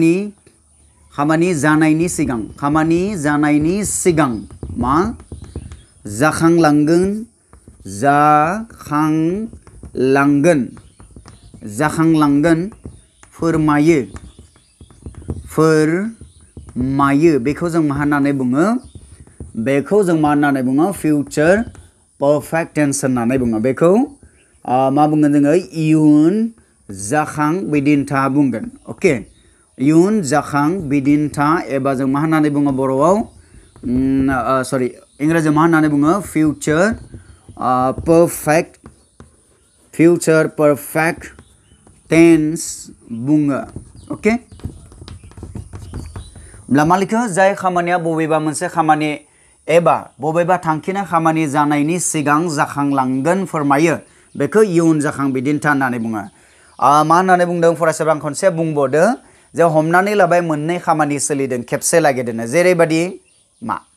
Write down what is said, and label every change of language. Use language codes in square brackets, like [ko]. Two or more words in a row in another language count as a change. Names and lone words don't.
[brx] खामानि जानायनि सिगां मा जाखांलांगोन जाखांलांगोन जाखांलांगोन फोरमायो फोरमायो बेखौ जों मा होननानै बुङो बेखौ जों मा होननानै बुङो [en] future perfect tense [brx] होननानै बुङो बेखौ मा बुंगोन जोङो इयुन जाखां बिदिन्था बुंगोन ओके इयुन जाखां बिदिन्था एबा जों मा होननानै बुङो बर'आव सरि इंराजियाव मा होननानै बुङो future [en] perfect tense [brx] बुङो ओके मालिकआ जाय खामानिया बबेबा मोनसे खामानि एबा बबेबा थांखिनाय खामानि जानायनि सिगां जाखांलांगोन फोरमायो बेखौ इयुन जाखां बिदिन्था होननानै बुङो मा होननानै बुंदों फरायसाफ्रा आं खनसे बुंबावदो जे हमनानै लाबाय मोननै खामानि सोलिदों खेबसे लागेदोंनो जेरैबायदि मा